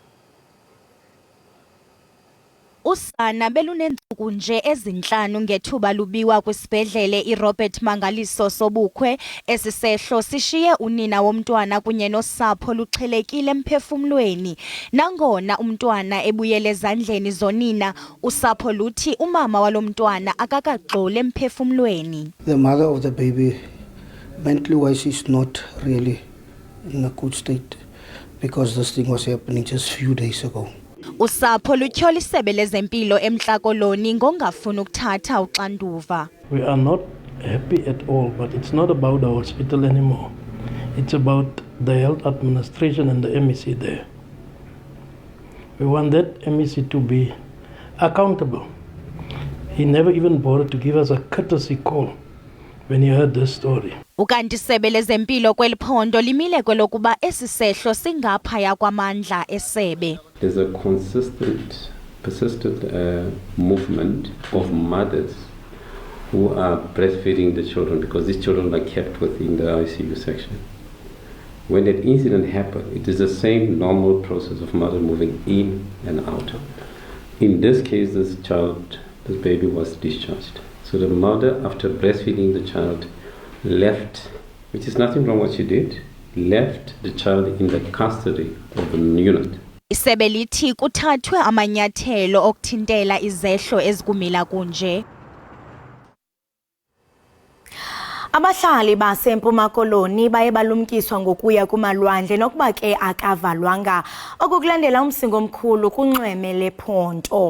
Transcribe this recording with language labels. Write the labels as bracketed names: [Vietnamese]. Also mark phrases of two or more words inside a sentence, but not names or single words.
[Xhosa] Usana belunensuku nje ezinhlanu ngethuba lubiwa kwisibhedlele iRobert Mangaliso Sobukwe. Esisehlo sishiye unina womntwana kunye nosapho luxhelekile emphefumlweni. Nangona umntwana ebuyele ezandleni zonina, usapho luthi umama walomntwana akakaxole emphefumlweni. [English] The mother of the baby, mentally wise, is not really in a good state because this thing was happening just few days ago. [Xhosa] Usapho lutyhola isebe lezempilo eMntla Koloni ngongafuni ukuthatha uxanduva. [English] We are not happy at all, but it's not about the hospital anymore. It's about the health administration and the MEC there. We want that MEC to be accountable. He never even bothered to give us a courtesy call when he heard this story. [Xhosa] Ukanti isebe lezempilo kweli phondo limile kwelokuba esisehlo singaphaya kwamandla esebe. [English] There's a persistent movement of mothers who are breastfeeding the children because these children are kept within the ICU section. When that incident happened, it is the same normal process of mother moving in and out. In this case, this baby was discharged. So the mother, after breastfeeding the child, left, which is nothing wrong what she did, left the child in the custody of the unit. [Xhosa] Isebe lithi kuthathwe amanyathelo okuthintela izehlo ezikumila kunje. Abahlali baseMpuma Koloni baye balumkiswa ngokuya kumalwandle nokuba ke akavalwanga okukulandela umsingo omkhulu kunxweme lePhonto.